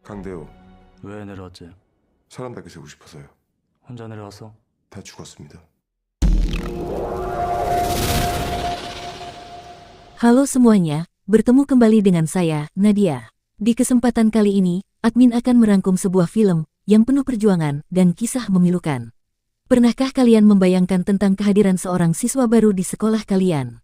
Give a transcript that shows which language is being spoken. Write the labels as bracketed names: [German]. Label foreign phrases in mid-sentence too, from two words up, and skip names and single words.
[Korean] 강대호, 왜 내려왔지? 사람답게 살고 싶어서요. 혼자 내려왔어? 다 죽었습니다. [Indonesian] Halo semuanya, bertemu kembali dengan saya, Nadia. Di kesempatan kali ini, admin akan merangkum sebuah film yang penuh perjuangan dan kisah memilukan. Pernahkah kalian membayangkan tentang kehadiran seorang siswa baru di sekolah kalian?